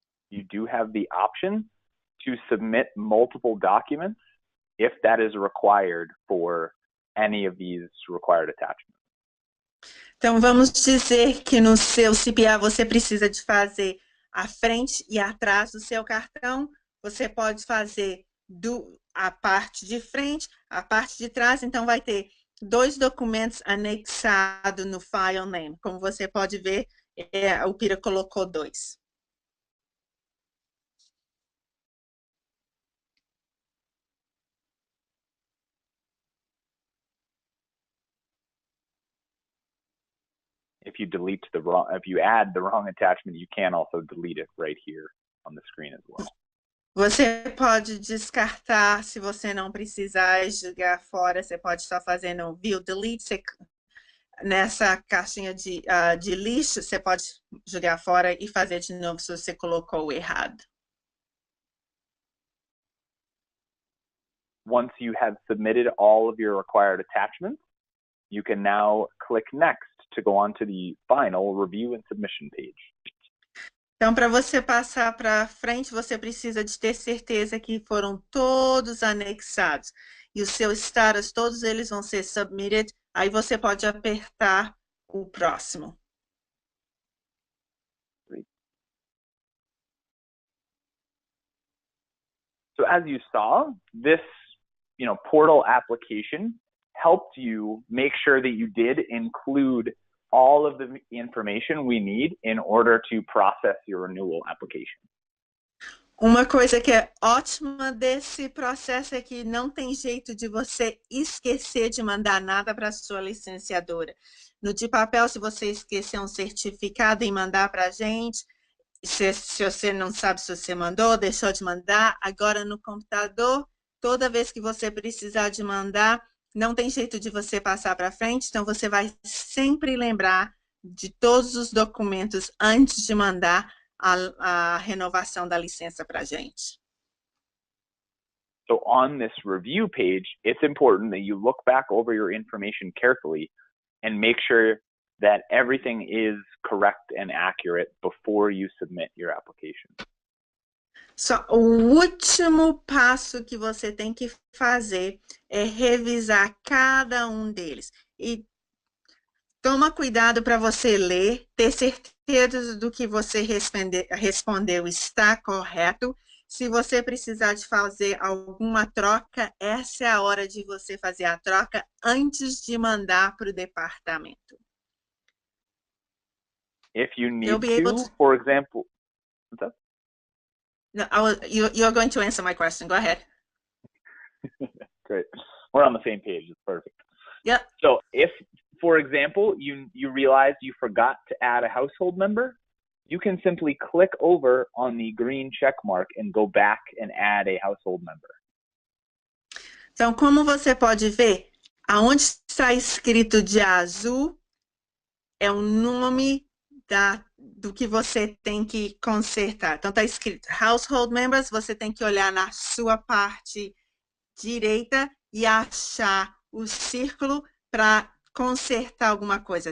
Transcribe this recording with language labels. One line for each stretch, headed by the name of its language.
English: You do have the option to submit multiple documents if that is required for any of these required attachments.
Portuguese: Então, vamos dizer que no seu CPA você precisa de fazer a frente e atrás do seu cartão. Você pode fazer a parte de frente, a parte de trás. Então, vai ter 2 documentos anexados no file name. Como você pode ver, o Pira colocou 2.
English: If you add the wrong attachment, you can also delete it right here on the screen as well.
Portuguese: Você pode descartar se você não precisar e jogar fora. Você pode estar fazendo view delete. Nessa caixinha de lixo, você pode jogar fora e fazer de novo se você colocou errado.
English: Once you have submitted all of your required attachments, you can now click Next to go on to the final review and submission page.
Portuguese: Então, para você passar para frente, você precisa de ter certeza que foram todos anexados. E os seus status, todos eles vão ser submitted. Aí você pode apertar o próximo.
English: So as you saw, this portal application helped you make sure that you did include all of the information we need in order to process your renewal application.
Portuguese: Uma coisa que é ótima desse processo é que não tem jeito de você esquecer de mandar nada para a sua licenciadora. No de papel, se você esquecer um certificado e mandar para a gente, se você não sabe se você mandou, deixou de mandar, agora no computador, toda vez que você precisar de mandar, não tem jeito de você passar para frente, então você vai sempre lembrar de todos os documentos antes de mandar a renovação da licença para a gente.
English: So on this review page, it's important that you look back over your information carefully and make sure that everything is correct and accurate before you submit your application.
Portuguese: Só o último passo que você tem que fazer é revisar cada um deles. E toma cuidado para você ler, ter certeza do que você respondeu está correto. Se você precisar de fazer alguma troca, essa é a hora de você fazer a troca antes de mandar para o departamento.
English: If you need to, for example, what's that? No, you're going to answer my question. Go ahead. Great. We're on the same page. It's perfect. Yep. So if, for example, you realize you forgot to add a household member, you can simply click over on the green check mark and go back and add a household member.
Portuguese: Então, como você pode ver, aonde está escrito de azul é o nome do que você tem que consertar. Então, está escrito Household Members, você tem que olhar na sua parte direita e achar o círculo para consertar alguma coisa.